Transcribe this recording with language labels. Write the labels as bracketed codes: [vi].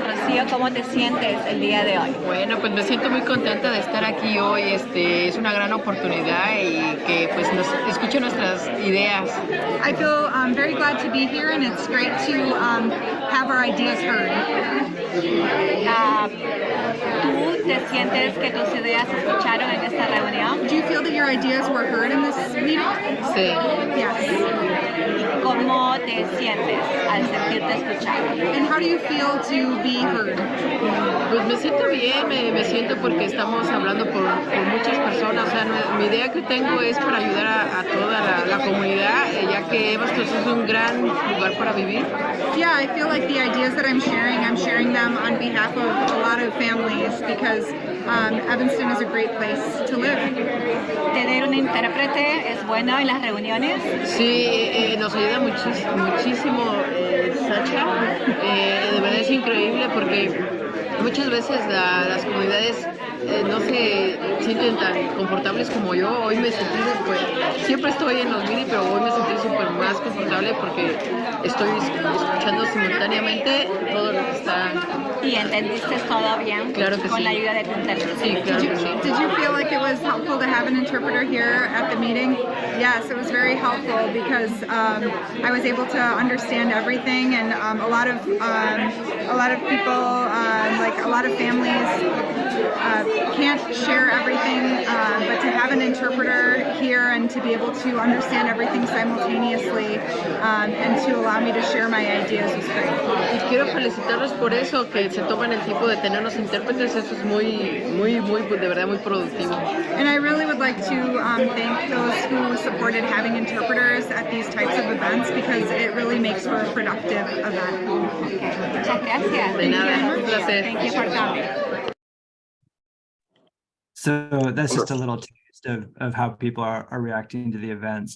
[es] Rocío, ¿cómo te sientes el día de hoy? Bueno, pues me siento muy contenta de estar aquí hoy. Es una gran oportunidad y que pues nos escuchen nuestras ideas. [en] I feel very glad to be here, and it's great to have our ideas heard. [es] ¿Tú te sientes que tus ideas se escucharon en esta reunión? [en] Do you feel that your ideas were heard in this meeting? [es] Sí. [en] Yes. [es] ¿Cómo te sientes al sentirte escuchado? [en] And how do you feel to be heard? [es] Pues me siento bien, me siento porque estamos hablando por muchas personas. O sea, mi idea que tengo es para ayudar a toda la comunidad, ya que Evanston es un gran lugar para vivir. [en] Yeah, I feel like the ideas that I'm sharing them on behalf of a lot of families because Evanston is a great place to live. [es] ¿Tener un intérprete es bueno en las reuniones? Sí, nos ayuda muchísimo Sacha. De verdad es increíble porque muchas veces las comunidades no se sienten tan confortables como yo. Hoy me sentí, pues, siempre estoy en los mini, pero hoy me sentí súper más confortable porque estoy escuchando simultáneamente todo lo que está. ¿Y entendiste todo bien? Claro que con sí. la ayuda de tu intérprete. Sí, claro que sí. [en] Did you feel like it was helpful to have an interpreter here at the meeting? Yes, it was very helpful because I was able to understand everything, and a lot of people, like a lot of families, can't share everything, but to have an interpreter here and to be able to understand everything simultaneously and to allow me to share my ideas was great. [es] Y quiero felicitarlos por eso, que se toman el tiempo de tenernos intérpretes. Eso es muy, de verdad, muy productivo. [en] And I really would like to thank those who supported having interpreters at these types of events because it really makes for a productive event. [es] Okay. Muchas gracias. De nada, un placer. [en] Thank you for coming. So that's just a little taste of how people are reacting to the events.